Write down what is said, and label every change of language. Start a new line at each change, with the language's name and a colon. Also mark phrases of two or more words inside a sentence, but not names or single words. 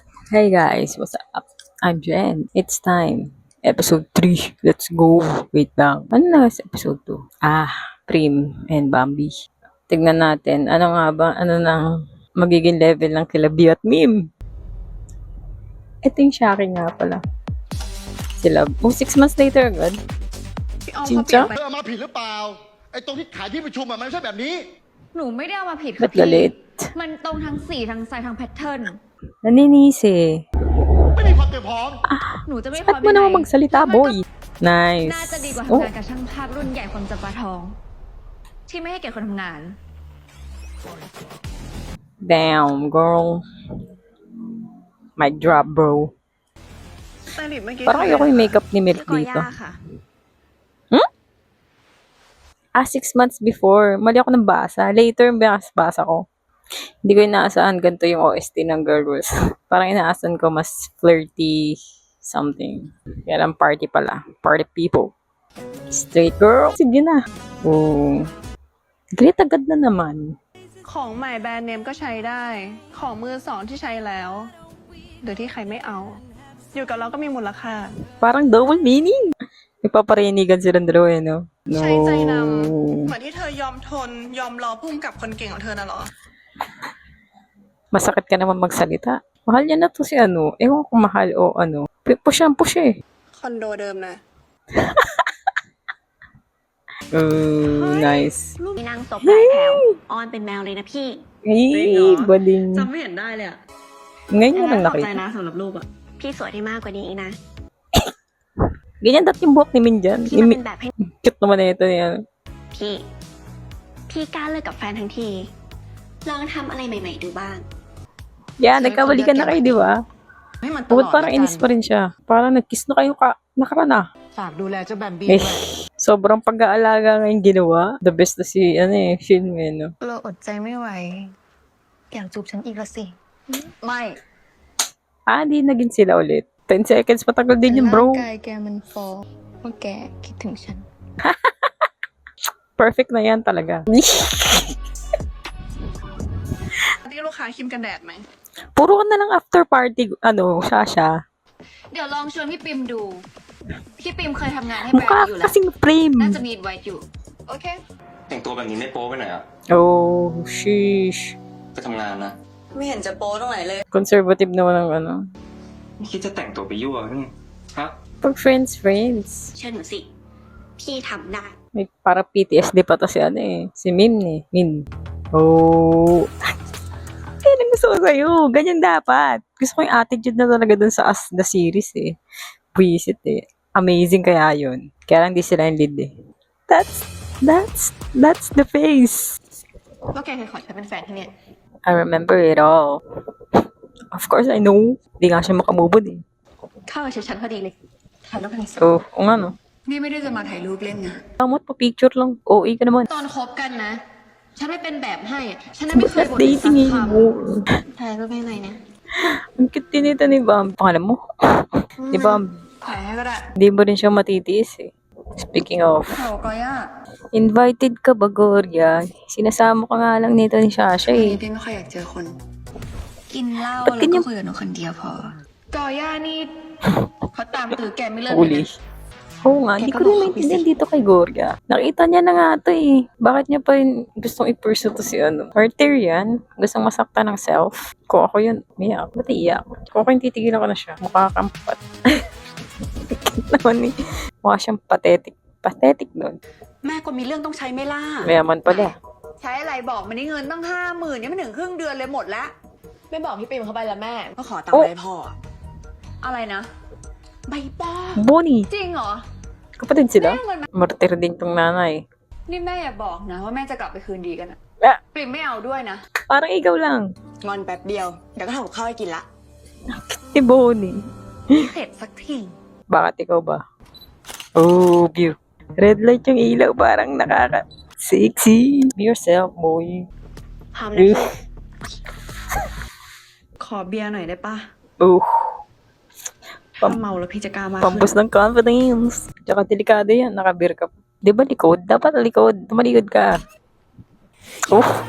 English: Hey guys, what's up? I'm Jen. It's time. Episode 3. Let's go.
Filipino: Wait lang. Ano na sa episode 2? Prim and Bambi. Tignan natin. Ano nga ba? Ano nang magiging level ng Kilabi at Mim? Ito yung Shaki nga pala. Sila.
English: 6 months later agad.
Thai: พี่อ้อม จริง เขาเปลี่ย จ้ะ นไป เอามาผิดหรือเปล่าไอ้ตรงที่ขายที่ประชุมอะมันไม่ใช่แบบนี้ หนูไม่ได้เอามาผิด
Filipino: Ba't
Thai: ค่ะพี่
Filipino: galit?
Thai: มันตรงทั้งสีทั้งไซส์ทั้งแพทเทิร์น
Filipino: Naninisi.
Thai: ไม่มีความเตรียมพร้อม หนูจะไม่พ
Filipino: Ba't
Thai: ร้อม
Filipino: mo
Thai: ยังไง
Filipino: naman magsalita, boy?
Thai: น่า
English: Nice.
Thai: จะดีกว่า
English: Oh,
Thai: ทำงานกับช่างภาพรุ่นใหญ่คนจับปลาทอง ที่ไม่ให้เกียรติคนทำงาน
English: damn, girl. Mic drop, bro.
Thai: สไตลิสต์เมื่อกี้
Filipino: Parang ayoko yung makeup ni Milk
Thai: พี่ก
Filipino: dito.
Thai: อย่าค่ะ
English: 6 months before.
Filipino: Mali ako ng basa. Later, basa ko. Hindi ko inaasahan ganito yung OST ng Girls. Parang inaasahan ko mas
English: flirty something.
Filipino: Kaya lang party pala.
English: Party people. Straight girl.
Filipino: Sige na. Oh. Great agad na naman.
Thai: ของใหม่แบรนด์เนมก็ใช้ได้ ของมือสองที่ใช้แล้วหรือที่ใครไม่เอา อยู่กับเราก็มีมูลค่า
Filipino: Parang
English: double meaning.
Filipino: Nagpaparinigan silang dalawa eh, no?
Thai: ใช้ใจนำ
English: No.
Thai: เหมือนที่เธอยอมทน ยอมรอพุ่มกับคนเก่งของเธอน่ะเหรอ
Filipino: Masakit ka naman magsalita. Mahal niya na to si ano. Ewan ko mahal o ano. Push ang push eh.
Thai: คอนโดเดิมนะ
English: Nice.
Thai: มีนางศพหลายแถว ออนเป็นแมวเลยนะพี่
Filipino: Ay, bading.
Thai: จำไม่เห็นได้เลยอะ
Filipino: Ngayon mo lang
Thai: ขอบใจ
Filipino: nakita.
Thai: นะสำหรับรูปอะ พี่สวยได้มากกว่านี้อีกนะ
Filipino: Ganyan dati yung buhok ni Min dyan.
Thai: พี่มาเป็นแบบให้
Filipino: Cute naman na ito niya.
Thai: พี่ พี่กล้าเลิกกับแฟนทั้งที ลองทำอะไรใหม่ๆดูบ้าง
English: Yeah,
Filipino: nagkabalikan na kayo, di ba?
Thai: ให้มันตล
Filipino: Bukod
Thai: อด
Filipino: parang inis pa rin siya. Parang nag-kiss na kayo nakaraan ah.
Thai: ฝากดูแลเจ้าแบมบี้
Filipino: Eh,
Thai: ด้วย
Filipino: sobrang pag-aalaga ngayon ginawa.
English: The best
Filipino: na si, film eh, no?
Thai: เราอดใจไม่ไหว อยากจูบฉันอีกละสิ ไม่
Filipino: Di naging sila ulit. 10 seconds, matagal din yun, bro.
Thai: ร่างกายแกมันฟ้องว่าแกคิดถึงฉัน
Filipino: Perfect na yan talaga.
Thai: ที่ลูกค้าครีมกันแดดไหม
Filipino: Puro ka na lang
English: after party,
Filipino: Sasha.
Thai: เดี๋ยวลองชวนพี่ปิมดู พี่ปิมเคยทำงานให้แบรน
Filipino: Mukha
Thai: ด์อยู่แล้ว
Filipino: kasing frame.
Thai: น่าจะมีไว้อยู่ โอเค แต่งตัวแบบนี้ไม่โป๊ไปหน่อยอ่ะ
English: Oh, sheesh.
Thai: ไปทำงานนะ ไม่เห็นจะโป๊ตรงไหนเลย
Filipino: Conservative naman ang ano.
Thai: ไม่คิดจะแต่งตัวไปยั่วนี่ฮะ
Filipino: Pag friends.
Thai: เชื่อหนูสิ พี่ทำได้
Filipino: May para PTSD pa to si si Min eh. Min. Oh. Kaya lang gusto ko sa'yo. Ganyan dapat. Gusto ko yung attitude na talaga dun sa
English: As the series
Filipino: eh. Buisit eh. Amazing kaya yun. Kaya lang di sila yung lead eh.
English: That's the face.
Thai: ว่าแกเคยขอฉันเป็นแฟนที่เนี่ย
English: I remember it all. Of course I know.
Filipino: Di nga siya makamubod eh.
Thai: เข้ากับชุดฉันพอดีเลย ถ่ายรูปกันสิ
Filipino: Oh, kung ano.
Thai: นี่ไม่ได้จะมาถ่ายรูปเล่นนะ
Filipino: Kamot pa picture lang. OA ka naman.
Thai: ตอนคบกันนะ ฉันไม่เป็นแบบให้ ฉันไม่เคยบ่นสัก
Filipino: Dating eh.
Thai: ค
Filipino: mo.
Thai: ำถ่ายรูปให้หน่อยนะ
Filipino: Ang cute din ito ni Bam. Pangalan mo? Ni Bam.
Thai: ถ่ายให้ก็ได้
Filipino: Hindi mo rin siya matitiis eh.
English: Speaking of,
Thai: โหก็ย่า
Filipino: invited ka ba, Gloria? Sinasama ka nga lang nito ni Sasha
Thai: วัน
Filipino: eh.
Thai: นี้พี่ไม่ค่อยอยากเจอคน กินเหล้า
Filipino: Ba't
Thai: แล้ว
Filipino: ganyan?
Thai: ก็คุยกับหนูคนเดียวพอกอย่านี่เขาตามตือแกไม่เลิกเลย
Filipino: Huli.
Thai: นะ
Filipino: Oo nga, hindi ko rin maintindihan dito kay Gloria. Nakita niya na nga to eh. Bakit niya pa rin gustong i-pursue to si Martyr yan. Gustong masaktan ng self. Kung ako yun, miyak. Ba't iiyak? Kung ako yung titigilan ko na siya. Mukha kang naman eh. Mukha siyang pathetic. Pathetic nun.
Thai: แม่ก็มีเรื่องต้องใช้ไหม่ล่ะ
Filipino: Mayaman pala.
Thai: ใช้อะไรบอกมันได้เงินตั้ง50,000ยังไม่ถึงครึ่งเดือนเลยหมดแล้ว ไม่บอกพี่ปิมเขาไปแล้วแม่ ก็ขอตังค์ไปพ่อ อะไรนะ ใบป้อ Bonnie. จริงเหรอ
Filipino: Kapatid sila.
Thai: แม่เงินมา
Filipino: Martyr din tong nanay.
Thai: นี่แม่อย่าบอกนะว่าแม่จะกลับไปคืนดีกันอะ
Filipino: Ah,
Thai: ปิมไม่เอาด้วยนะ
Filipino: parang ikaw lang.
Thai: งอนแป๊บเดียว เดี๋ยวก็ทำกับข้าวให้กินละ
Filipino: Si Bonnie.
Thai: เสร็จสักที
Filipino: Bakit ikaw ba? Oh, view.
English: Red light
Filipino: yung ilaw. Parang sexy.
English: Be yourself, boy.
Thai: พามนะพี่ ขอเบียร์หน่อยได้ปะ Oh. ถ้าเมาแล้วพี่จะกล้ามากขึ้น
Filipino: Pampus ng confidence. Tsaka delikado yan. Nakabir ka. Di ba likod? Dapat likod. Tumalikod ka. Oh.